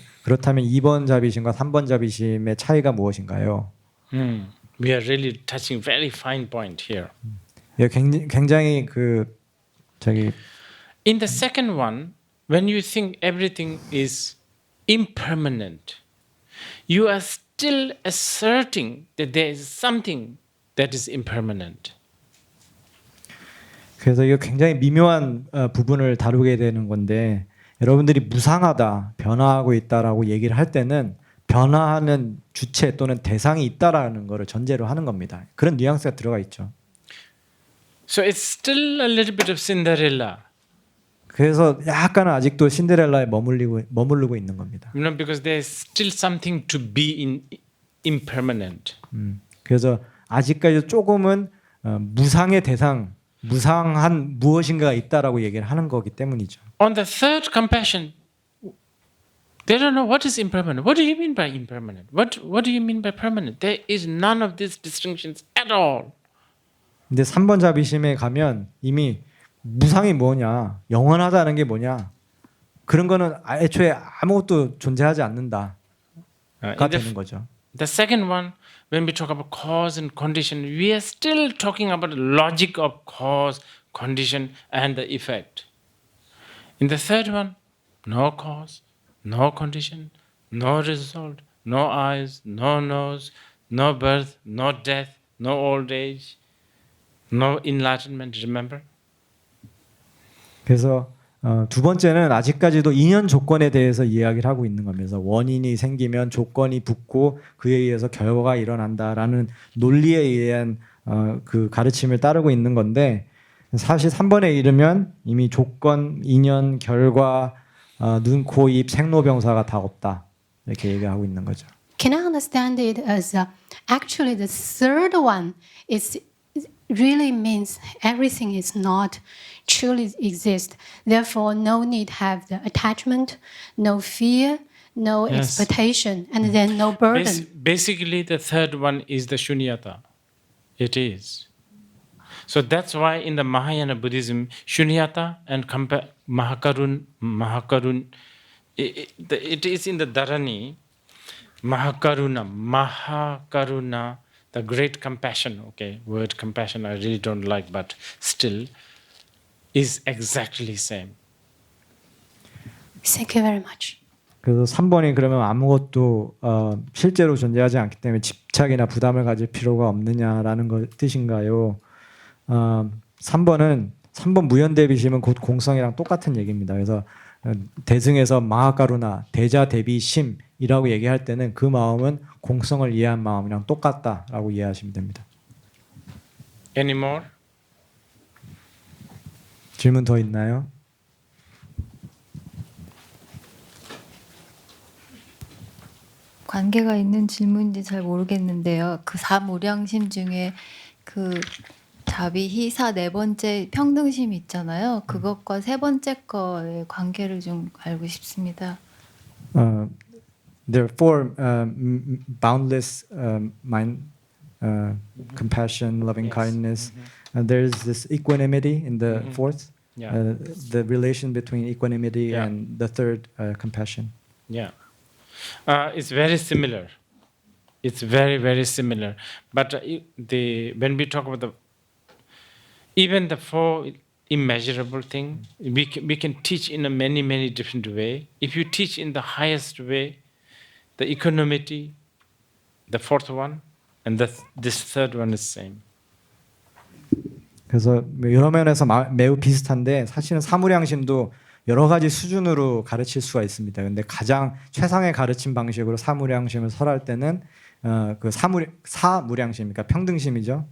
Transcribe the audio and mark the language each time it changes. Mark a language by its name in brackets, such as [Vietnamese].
[Korean] 그렇다면 2번 자비심과 3번 자비심의 차이가 무엇인가요? [English] We are really touching very fine point here. [Korean] 굉장히 [English] In the second one, when you think everything is impermanent, you are still asserting that there is something that is impermanent. [Korean] 그래서 이거 굉장히 미묘한 부분을 다루게 되는 건데, 여러분들이 무상하다, 변화하고 있다라고 얘기를 할 때는 변화하는 주체 또는 대상이 있다라는 거를 전제로 하는 겁니다. 그런 뉘앙스가 들어가 있죠. [English] So it's still a little bit of Cinderella, [Korean] 그래서 약간은 아직도 신데렐라에 머무르고 있는 겁니다. [English] you know, because there's still something to be impermanent. [Korean] 그래서 아직까지 조금은 무상의 대상, 무상한 무엇인가가 있다라고 얘기를 하는 거기 때문이죠. [English] On the third compassion, they don't know what is impermanent. What do you mean by impermanent? What do you mean by permanent? There is none of these distinctions at all. [Korean] 근데 3번 자비심에 가면 이미 무상이 뭐냐, 영원하다는 게 뭐냐, 그런 거는 애초에 아무것도 존재하지 않는다가 [English] In [Korean] 되는 거죠. [English] the second one, when we talk about cause and condition, we are still talking about the logic of cause, condition, and the effect. In the third one, no cause, no condition, no result, no eyes, no nose, no birth, no death, no old age, no enlightenment, remember? 그래서 두 번째는 아직까지도 인연 조건에 대해서 이야기를 하고 있는 거면서 원인이 생기면 조건이 붙고 그에 의해서 결과가 일어난다라는 논리에 의한 그 가르침을 따르고 있는 건데 사실 3번에 이르면 이미 조건, 인연, 결과, 눈, 코, 입, 생로병사가 다 없다 이렇게 얘기하고 있는 거죠. Can I understand it as actually the third one is really means everything is not truly exist. Therefore, no need have the attachment, no fear, no Yes. expectation, and then no burden. Basically, the third one is the shunyata. It is. So that's why in the Mahayana Buddhism, shunyata and mahakarun, it is in the Dharani, mahakaruna, the great compassion, okay, word compassion I really don't like, but still is exactly same. Thank you very much. [Korean] 그래서 3번이 그러면 아무것도 실제로 존재하지 않기 때문에 집착이나 부담을 가질 필요가 없느냐라는 거 뜻인가요? 3번 무연대비심은 곧 공성이랑 똑같은 얘기입니다. 그래서 대승에서 마하가루나 대자대비심이라고 얘기할 때는 그 마음은 공성을 이해한 마음이랑 똑같다라고 이해하시면 됩니다. [English] Any more? [Korean] 질문 더 있나요? 관계가 있는 질문인지 잘 모르겠는데요. 그 사무량심 중에 그 자비, 희사 네 번째 평등심 있잖아요. 그것과 세 번째 거의 관계를 좀 알고 싶습니다. [English] There are four boundless mind, compassion, loving kindness. There's this equanimity in the fourth. Yeah. The relation between equanimity Yeah. and the third compassion. Yeah. It's very similar. It's very, very similar. But when we talk about even the four immeasurable thing, we can teach in a many different way. If you teach in the highest way, the equanimity, the fourth one, and this third one is same. [Korean] 그래서 여러 면에서 매우 비슷한데 사실은 사무량심도 여러 가지 수준으로 가르칠 수가 있습니다. 근데 가장 최상의 가르침 방식으로 사무량심을 설할 때는 그 사무량심, 그러니까 평등심이죠.